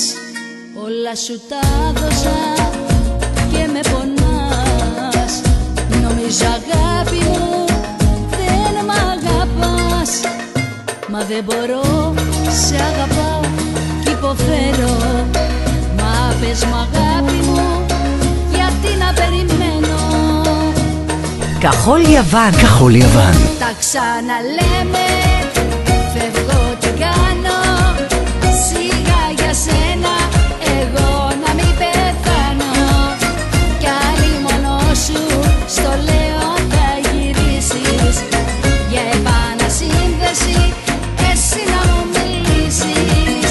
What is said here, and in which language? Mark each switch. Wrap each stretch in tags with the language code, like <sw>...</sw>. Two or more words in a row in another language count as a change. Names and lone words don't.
<el>Όλα σου τα δώσα και με πονάς. Νομίζω αγάπη μου δεν μ' αγαπάς. Μα δεν μπορώ, σε αγαπάω κι υποφέρω. Μα πες μου αγάπη μου, γιατί να περιμένω.</el> <he>כחול לבן. כחול לבן.</he> <el>Τα ξαναλέμε, φεύγω τι κάνω. Σιγά για σένα, εγώ να μην πεθάνω. Κι άλλη μόνο σου, στο λέω θα γυρίσεις. Για επανασύνδεση, εσύ να μου μιλήσεις.</el>